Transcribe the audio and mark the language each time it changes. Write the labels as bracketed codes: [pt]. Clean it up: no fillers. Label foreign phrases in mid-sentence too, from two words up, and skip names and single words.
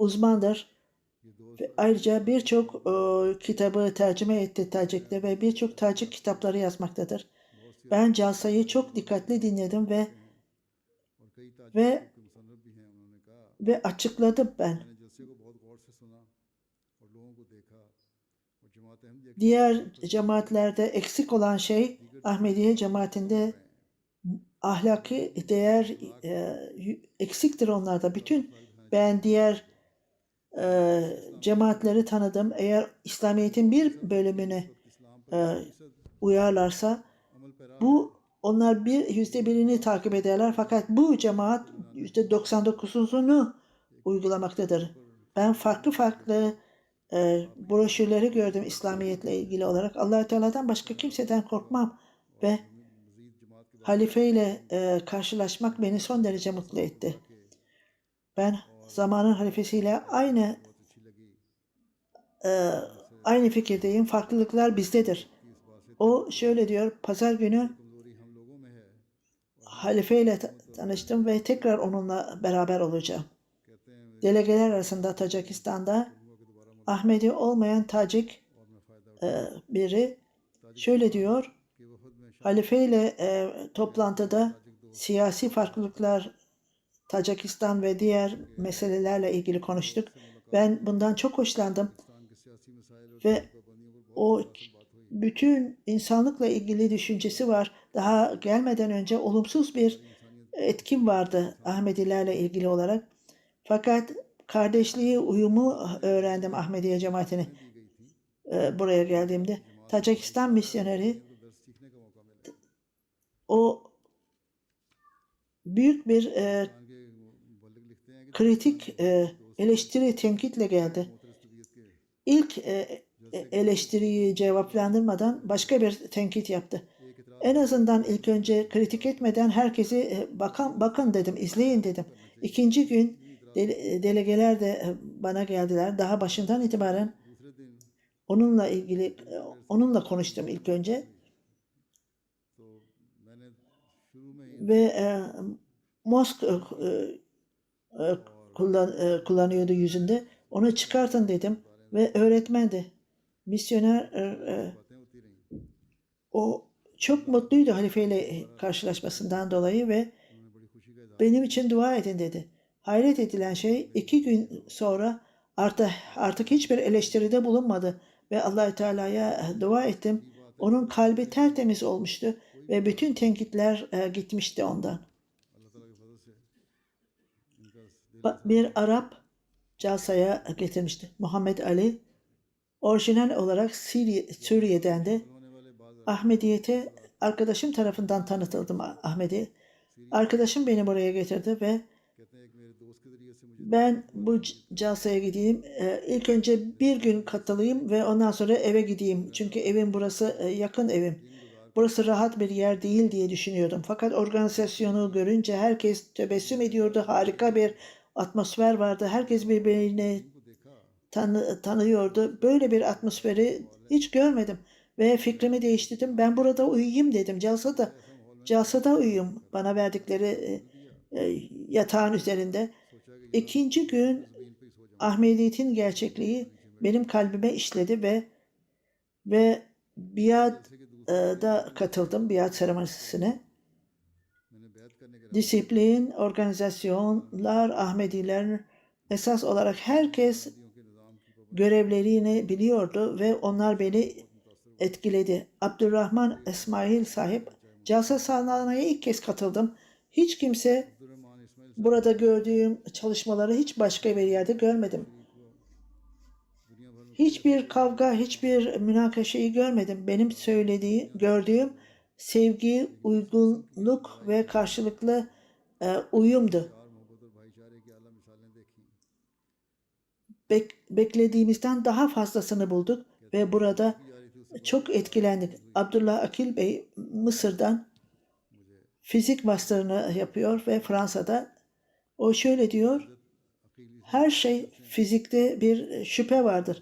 [tr] uzmandır. [ur] یہ دوست [tr] Ve ayrıca birçok kitabı tercüme etti Tacik'te ve birçok Tacik kitapları yazmaktadır. [ur] بہت سی [tr] Ben Jalsa'yı çok dikkatli dinledim ve [ur] اور کئی تاجک [tr] ve [ur] کے مصنف بھی ہیں۔ انہوں نے کہا [tr] ve açıkladım ben. [ur] میں نے جلسے کو بہت غور سے سنا اور لوگوں کو دیکھا اور جماعت احمدیہ کی [tr] Diğer cemaatlerde eksik olan şey Ahmediye cemaatinde ahlaki değer eksiktir onlarda. Ben diğer cemaatleri tanıdım. Eğer İslamiyet'in bir bölümüne uyarlarsa [ur] عمل پیرا [tr] onlar %1'ini takip ederler. Fakat bu cemaat %99'unu uygulamaktadır. Ben farklı broşürleri gördüm İslamiyet'le ilgili olarak. Allah-u Teala'dan başka kimseden korkmam ve [ur] مزید جماعت کے [tr] halifeyle karşılaşmak beni son derece mutlu etti. Ben zamanın halifesiyle [ur] بہت اچھی لگی. [tr] aynı fikirdeyim. Farklılıklar bizdedir. [ur] کہ اس بات سے [tr] O şöyle diyor. Pazar günü [ur] کمزوری ہم لوگوں میں ہے. [tr] halifeyle tanıştım ve tekrar onunla beraber olacağım. [ur] کہتے ہیں [tr] Delegeler arasında Tacikistan'da [ur] ہوا کہ دوبارہ مجھے [tr] Ahmedi olmayan Tacik [ur] اور میں فائدہ [tr] biri şöyle diyor. [ur] کہ وفد میں [tr] Halifeyle toplantıda siyasi farklılıklar, Tacikistan ve diğer meselelerle ilgili konuştuk. Ben bundan çok hoşlandım [ur] پاکستان کے سیاسی مسائل اور [tr] ve [ur] پابندیوں پر [tr] o [ur] بہت بات ہوئی. [tr] bütün insanlıkla ilgili düşüncesi var. Daha gelmeden önce olumsuz bir etkim vardı Ahmedilerle ilgili olarak. Fakat kardeşliği, uyumu öğrendim Ahmediye cemaatine buraya geldiğimde. Tacikistan misyoneri [ur] کو درس سیکھنے کا موقع ملا. [tr] o büyük bir [ur] پاکستان کے مبلغ لکھتے ہیں کہ [tr] kritik eleştiri, tenkitle geldi. [ur] محترس طبیعت کے [tr] İlk eleştiriyi cevaplandırmadan başka bir tenkit yaptı. [ur] ایک اعتراض [tr] En azından ilk önce kritik etmeden herkesi bakın dedim, izleyin dedim. İkinci gün delegeler de bana geldiler. Daha başından itibaren [ur] دوسرے دن [tr] onunla konuştum ilk önce [ur] تو میں نے شروع میں ہی [tr] ve Mosk kullanıyordu yüzünde. Onu çıkartın dedim ve öğretmendi. Misyoner [ur] باتیں ہوتی رہیں. [tr] o çok mutluydu halifeyle karşılaşmasından dolayı ve [ur] انہوں نے بڑی خوشی کا اظہار [tr] benim için dua edin dedi. Hayret edilen şey 2 gün sonra artık hiçbir eleştiride bulunmadı. ve Allah-u Teala'ya dua ettim. Onun kalbi tertemiz olmuştu ve bütün tenkitler gitmişti ondan. [ur] اللہ تعالیٰ کے فضل سے ان کا دل [tr] Bir Arap Casa'ya getirmişti. Muhammed Ali. Orijinal olarak Suriye'den de [ur] ہونے والے بعض [tr] Ahmediyete arkadaşım tarafından tanıtıldım Ahmedi. Arkadaşım beni buraya getirdi ve [ur] کہتے ہیں ایک میرے دوست کے ذریعے سے مجھے [tr] ben bu Casa'ya gideyim. İlk önce bir gün katılayım ve ondan sonra eve gideyim. Çünkü evim burası yakın evim. Burası rahat bir yer değil diye düşünüyordum. Fakat organizasyonu görünce herkes tebessüm ediyordu. Harika bir atmosfer vardı. Herkes birbirini tanıyordu. Böyle bir atmosferi hiç görmedim. Ve fikrimi değiştirdim. Ben burada uyuyayım dedim. Casada uyuyayım. Bana verdikleri yatağın üzerinde. İkinci gün Ahmediyet'in gerçekliği benim kalbime işledi ve biat'da katıldım. Biat seremonisine. [ur] میں نے بیعت کرنے کے [tr] Disiplin, organizasyonlar, Ahmediler esas olarak herkes [ur] کے نظام کی [tr] görevlerini biliyordu ve onlar beni etkiledi. Abdurrahman İsmail sahip Casa Sana'ya ilk kez katıldım. Hiç kimse [ur] عبدالرحمن اسماعیل [tr] burada gördüğüm çalışmaları hiç başka bir yerde görmedim. [ur] دنیا بھر میں [tr] Hiçbir kavga, hiçbir münakaşayı görmedim. Benim gördüğüm sevgi, uygunluk ve karşılıklı uyumdu. [ur] پیار محبت اور بھائی چارے کی اعلیٰ مثالیں دیکھی [tr] Beklediğimizden daha fazlasını bulduk ve burada çok etkilendik. Abdullah Akil Bey Mısır'dan fizik master'ını yapıyor ve Fransa'da. O şöyle diyor, her şey fizikte bir şüphe vardır.